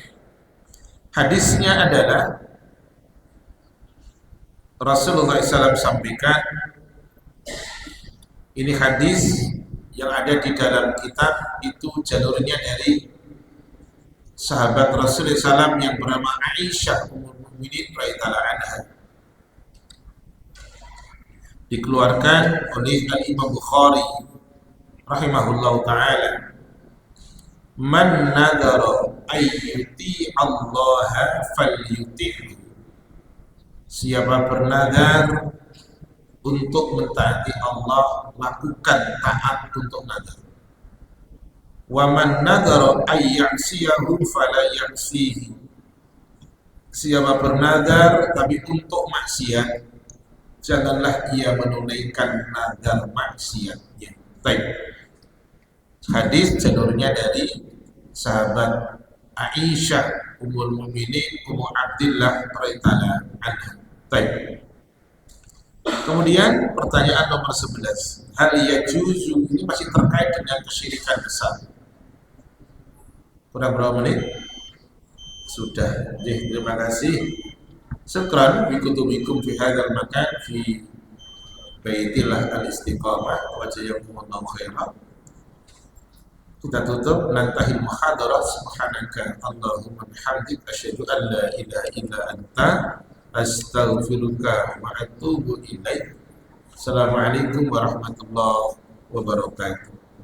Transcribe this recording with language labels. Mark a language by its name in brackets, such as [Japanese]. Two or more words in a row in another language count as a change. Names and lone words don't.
[Indonesian] Hadisnya adalah Rasulullah SAW sampaikan, ini hadis yang ada di dalam kitab itu jalurnya dari sahabat Rasulullah SAW yang bernama Aisyah Ummul Mukminin [Arabic] رضي الله عنها, [Indonesian] dikeluarkan oleh Al-Imam Bukhari [Arabic] رحمه الله تعالى. من نذر أن يطيع الله فليطعه, [Indonesian] siapa bernadar untuk mentaati Allah, lakukan taat untuk nadar. [Arabic] ومن نذر أن يعصيه فلا يعصه, [Indonesian] siapa bernadar tapi untuk maksiat, janganlah ia menunaikan nadar maksiatnya. Baik. Hadis jalurnya dari sahabat Aisyah Ummul Mukminin Ummu Abdillah [Arabic] رضي الله عنها. [Indonesian] Baik. Kemudian pertanyaan nomor 11. [Arabic] هل يجوز, [Indonesian] ini masih terkait dengan kesyirikan besar. Kurang berapa menit? Sudah. Jadi, terima kasih. [Arabic] شكرا بكتبكم في هذا المكان في بيت الله الاستقامة وجزاكم الله خيرا. [Indonesian] Kita tutup, [Arabic] ننتهي المحاضرات. سبحانك اللهم وبحمدك أشهد أن لا إله إلا أنت أستغفرك وأتوب إليك. السلام عليكم ورحمة الله وبركاته.